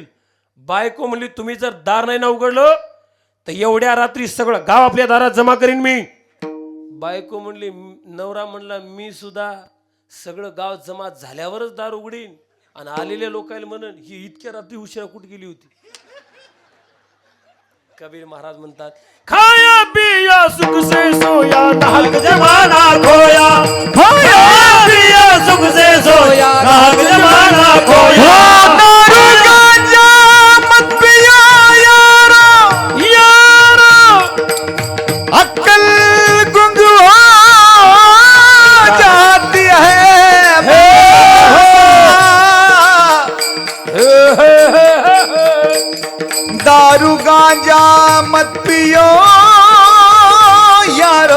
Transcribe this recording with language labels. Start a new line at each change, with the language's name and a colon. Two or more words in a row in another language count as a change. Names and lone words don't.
Marathi: बायको म्हणली तुम्ही जर दार नाही ना उघडलं तर एवढ्या रात्री सगळं गाव आपल्या दारात जमा करीन मी. बायको म्हणली नवरा म्हणला मी सुद्धा सगळं गाव जमा झाल्यावरच दार उघडीन आणि आलेल्या लोकांना म्हणन ही इतक्या रात्री उशिरा कुठे गेली होती. कबीर महाराज म्हणतात
Hindi: खाया पिया सुख से सोया नाहक जमाना खोया. खाया पिया सुख से सोया नाहक जमाना खोया. दारू गांजा मत पिया यारा यारा अक्कल गुंग हो जाती है. दारू गांजा मत पियो यारो